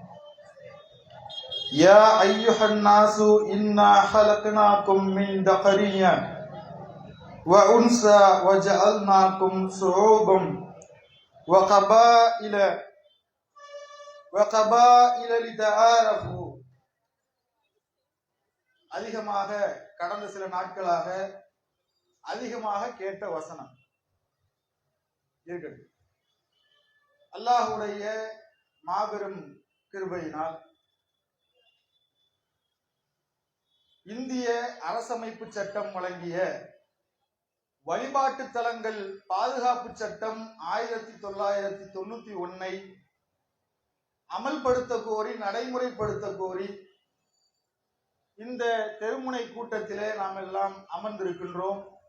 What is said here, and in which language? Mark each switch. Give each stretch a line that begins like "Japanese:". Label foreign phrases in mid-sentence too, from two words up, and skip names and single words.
Arabic: يا أيها الناس إنا خلقناكم من ذكر وأنثى وجعلناكم شعوبا وقبائل لتعارفوا.
Tamil: அதிகமாக கடந்த சில நாட்களாக அதிகமாக கேட்ட வசனம் இருக்கட்டும். அல்லாஹ்வுடைய மாபெரும் கிருபையினால் இந்திய அரசமைப்பு சட்டம் வழங்கிய வழிபாட்டு தலங்கள் பாதுகாப்பு சட்டம் 1991 அமல்படுத்த கோரி நடைமுறைப்படுத்த கோரி இந்த தெருமுனை கூட்டத்திலே நாம் எல்லாம் அமர்ந்திருக்கின்றோம்.